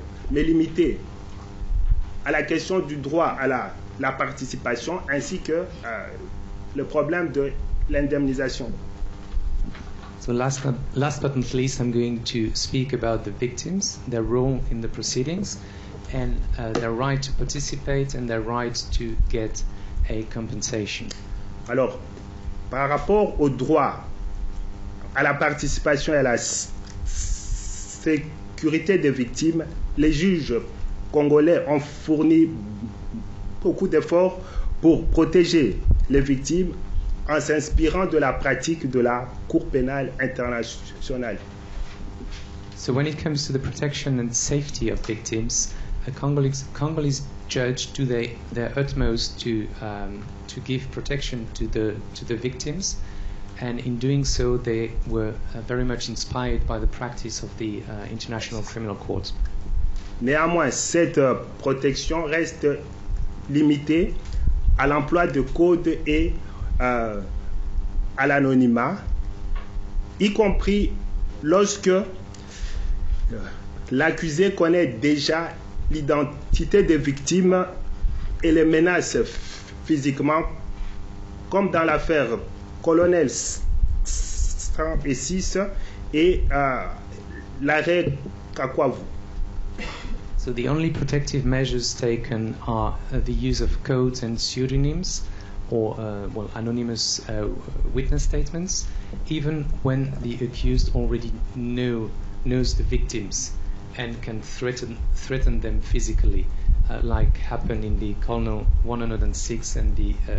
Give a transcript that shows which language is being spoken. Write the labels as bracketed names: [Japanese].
[French] me limiter à la question du droit à la participation ainsi que le problème de l'indemnisation. [English] So last but not least, I'm going to speak about the victims, their role in the proceedings, and their right to participate and their right to get a compensation. [French] Alors, par rapport au droit à la participation et à la sécurité des victimes, les juges congolais ont fourni beaucoup d'efforts pour protéger les victimes en s'inspirant de la pratique de la Cour pénale internationale. [English] So when it comes to the protection and safety of victims, Congolese judges do their utmost to give protection to the victims, and in doing so they were very much inspired by the practice of the International Criminal Court. [French] Néanmoins, cette protection reste limitée à l'emploi de codes et à l'anonymat, y compris lorsque l'accusé connaît déjà l'identité des victimes et les menace physiquement, comme dans l'affaire Colonel 106 et l'arrêt Kakwavu. [English] So the only protective measures taken are the use of codes and pseudonyms, or anonymous witness statements, even when the accused already knows the victims and can threaten them physically, like happened in the Colonel 106 and the